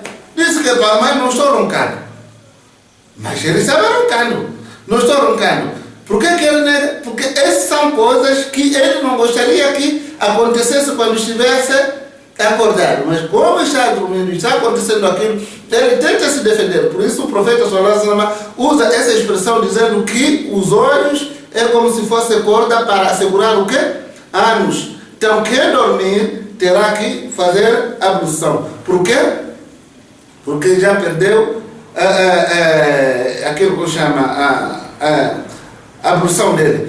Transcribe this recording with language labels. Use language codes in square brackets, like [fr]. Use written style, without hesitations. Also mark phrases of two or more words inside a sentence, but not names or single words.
[pt] Diz que mas não estou roncando. Mas ele estava roncando. Não estou roncando. Por que ele nega? Porque essas são coisas que ele não gostaria que acontecesse quando estivesse acordado. Mas como está dormindo e está acontecendo aquilo, ele tenta se defender. Por isso o profeta [ar] صلى الله عليه وسلم [pt] usa essa expressão dizendo que os olhos é como se fosse corda para assegurar o quê? Ânus. Então quem dormir terá que fazer ablução. Por quê? Porque já perdeu aquilo que chama a ablução dele.